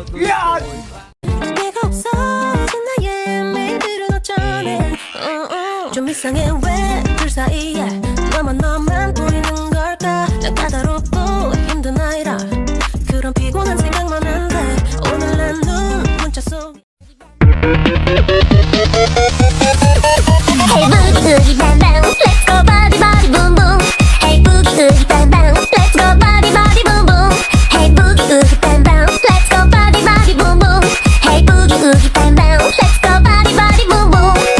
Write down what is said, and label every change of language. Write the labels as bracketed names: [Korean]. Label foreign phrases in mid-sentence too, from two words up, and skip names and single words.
[Spanish] ¡Ya! [Korean] 내가 없어진 나의 매일들은 어쩌네 좀 이상해 왜 둘 사이에 너만 보이는 걸까 난 까다롭고 힘든 아이라 그런 피곤한 생각만 한데 오늘 난 눈 문자 속 [English] Hey boogie oogie bang bang, let's go body body boom boom. Hey boogie oogie bang bang, let's go body body boom boom. Hey boogie oogie bang bang, let's go body body boom boom. Hey boogie oogie bang bang, let's go body body boom boom.